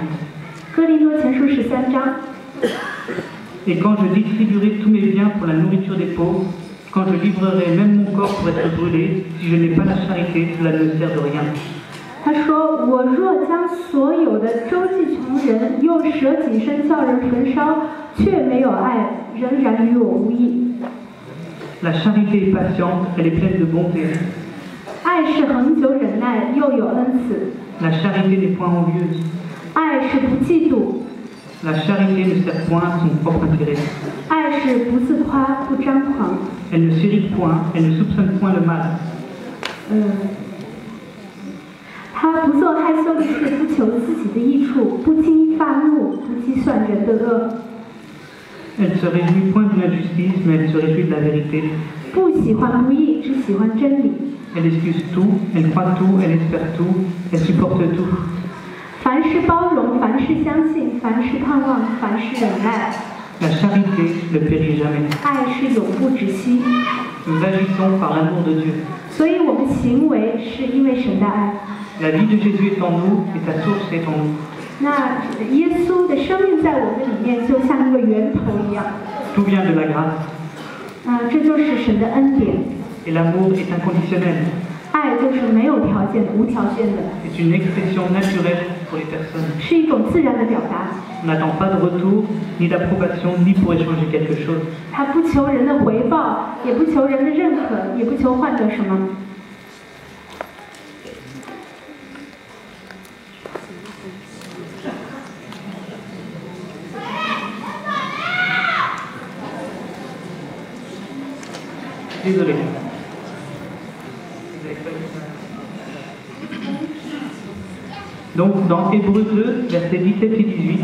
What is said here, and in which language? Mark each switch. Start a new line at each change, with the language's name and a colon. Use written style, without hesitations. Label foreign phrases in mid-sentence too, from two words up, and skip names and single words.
Chinese: 哥林多前书13章。
French: Et quand je distribuerai tous mes biens pour la nourriture des pauvres, quand je livrerai même mon corps pour être brûlé, si je n'ai pas la charité, cela ne me sert de rien.
Chinese: 他说：“我若将所有的周济穷人，又舍己身叫人焚烧，却没有爱，仍然与我无益。
French: La charité est patiente, elle est pleine de bonté.
Chinese: 爱是恒久忍耐，又有恩慈。
French: La charité n'est point envieuse.
Chinese: 爱是不嫉妒，
French: La charité ne sert point à son propre intérêt.
Chinese: 爱是不自夸，不张狂。
French: Elle ne s'irrite point, elle ne soupçonne point le mal.
Chinese: 他不做害羞的事，不求自己的益处，不轻易发怒，不计算人的恶。
French: Elle ne se réjouit point de l'injustice, mais elle se réjouit de la vérité.
Chinese: 不喜欢不义，只喜欢真理。
French: Elle excuse tout, elle croit tout, elle espère tout, elle supporte tout.
Chinese: 凡事包容，凡事相信，凡事盼望，凡事忍耐。
French: La charité ne périt jamais.
Chinese: 爱是永不止息。
French: Nous agissons par l'amour de Dieu.
Chinese: 所以我们行为是因为神的爱。
French: La vie de Jésus est en nous et sa source est en nous.
Chinese: 那耶稣的生命在我们里面，就像一个源头一样。
French: Tout vient de la grâce.
Chinese: 这就是神的恩典。
French: Et l'amour est inconditionnel.
Chinese: 爱就是没有条件的、无条件的。
French: C'est une expression naturelle pour les personnes.
Chinese: 是一种自然的表达，
French: On n'attend pas de retour, ni d'approbation, ni pour échanger quelque chose.
Chinese: 他不求人的回报，也不求人的认可，也不求换得什么。
French: Désolé. Donc, dans Hébreux 2, versets 17 et 18,